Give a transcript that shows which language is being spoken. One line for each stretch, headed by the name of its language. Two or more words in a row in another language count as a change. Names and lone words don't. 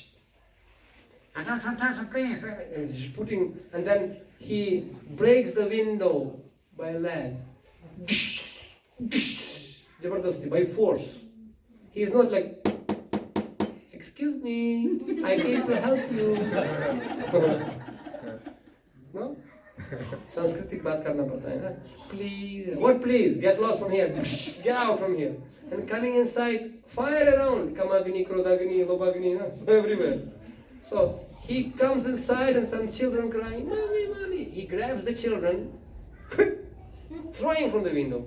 English: And sometimes please, and then he breaks the window by a leg. Jabardasti, by force. He is not like, excuse me, I came to help you. No?
Hindi: संस्कृतिक बात करना पड़ता है ना?
English: Please, what please? Get lost from here. Get out from here. And coming inside, fire around. Kamagni, Krodagni, Lobagni, so everywhere. So he comes inside and some children crying, mommy, mommy. He grabs the children, throwing from the window.